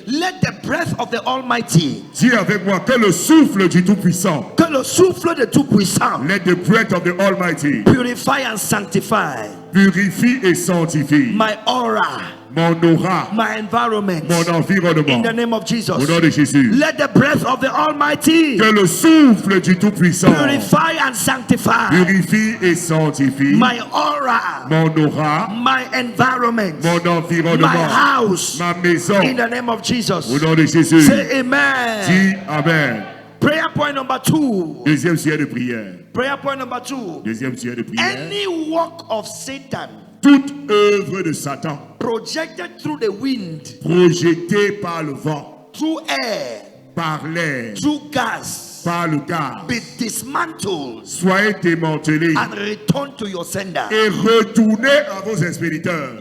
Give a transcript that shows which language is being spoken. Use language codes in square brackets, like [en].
[en] Let the breath of the Almighty, [fr] Dis avec moi que le souffle du Tout-Puissant, que le souffle de Tout-Puissant, [en] let the breath of the Almighty, purify and sanctify [fr] purifie et sanctifie [en] my aura, [fr] mon aura, [en] my environment. [fr] mon [en] In [fr] environnement. [en] the name of [fr] Au [en] Jesus. [fr] nom de Jésus, [en] Let the breath of the Almighty [fr] que le souffle du Tout-Puissant [en] purify and sanctify [fr] purifie et sanctifie [en] my aura, [fr] mon aura, [en] my environment, [fr] mon [en] my [fr] environnement, [en] house. [fr] ma maison. [en] In the name of Jesus. [fr] Au nom de Jésus, [en] Say amen. [fr] dis Amen. [en] Prayer point number 2. [fr] Deuxième sujet de prière. [en] Prayer point number 2. [fr] Deuxième sujet de prière. [en] Any work of Satan [fr] Toute œuvre de Satan [en] projected through the wind, [fr] projetée par le vent, [en] through air, [fr] par l'air, [en] through gas, [fr] par le gaz, [en] be dismantled [fr] soyez démantelés [en] and returned to your sender. [fr] et retournez à vos expéditeurs.